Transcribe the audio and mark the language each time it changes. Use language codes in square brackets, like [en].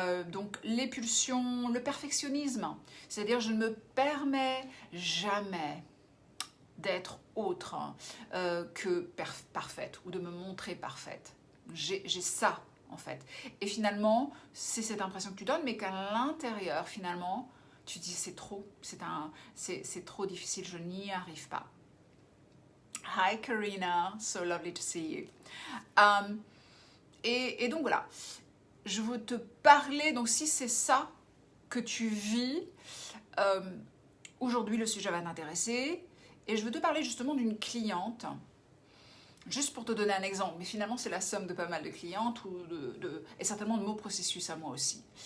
[fr] Donc les pulsions, le perfectionnisme, c'est-à-dire je ne me permets jamais d'être autre que parfaite ou de me montrer parfaite. J'ai ça en fait. Et finalement, c'est cette impression que tu donnes, mais qu'à l'intérieur, finalement, tu dis c'est trop, c'est trop difficile, je n'y arrive pas. [en] Hi Karina, so lovely to see you. [fr] Et donc voilà, je veux te parler, donc si c'est ça que tu vis, aujourd'hui le sujet va t'intéresser. Et je veux te parler justement d'une cliente, juste pour te donner un exemple, mais finalement c'est la somme de pas mal de clientes et certainement de mon processus à moi aussi.